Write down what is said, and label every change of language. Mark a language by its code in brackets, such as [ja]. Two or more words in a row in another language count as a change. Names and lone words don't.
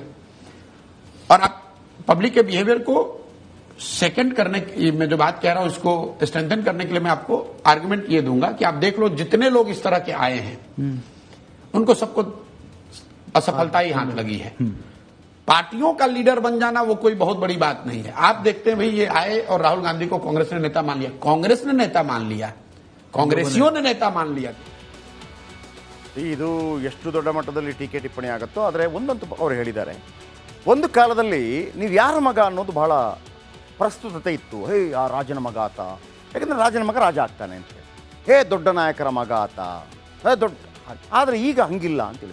[hi] और आप पब्लिक के बिहेवियर को सेकंड करने की मैं जो बात कह रहा हूं उसको स्ट्रेंथन करने के लिए मैं आपको आर्गुमेंट ये दूंगा कि आप देख लो जितने लोग इस तरह के आए हैं उनको सबको असफलता ही हाथ लगी है. पार्टियों का लीडर बन जाना वो कोई बहुत बड़ी बात नहीं है. आप देखते हैं भाई ये आए और राहुल गांधी को कांग्रेस ने नेता मान लिया. कांग्रेस ने नेता मान लिया, कांग्रेसियों ने नेता मान लिया. [kn] ಇದು ಎಷ್ಟು ದೊಡ್ಡ ಮಟ್ಟದಲ್ಲಿ ಟೀಕೆ ಟಿಪ್ಪಣಿ ಆಗುತ್ತೋ. ಆದರೆ ಒಂದಂತೂ ಅವರು ಹೇಳಿದ್ದಾರೆ, ಒಂದು ಕಾಲದಲ್ಲಿ ನೀವು ಯಾರ ಮಗ ಅನ್ನೋದು ಬಹಳ ಪ್ರಸ್ತುತತೆ ಇತ್ತು. ಆ ರಾಜನ ಮಗ ಆತ, ಯಾಕಂದರೆ ರಾಜನ ಮಗ ರಾಜ ಆಗ್ತಾನೆ ಅಂತೇಳಿ. ದೊಡ್ಡ ನಾಯಕರ ಮಗ ಆತ, ದೊಡ್ಡ. ಆದರೆ ಈಗ ಹಂಗಿಲ್ಲ ಅಂತೇಳಿ.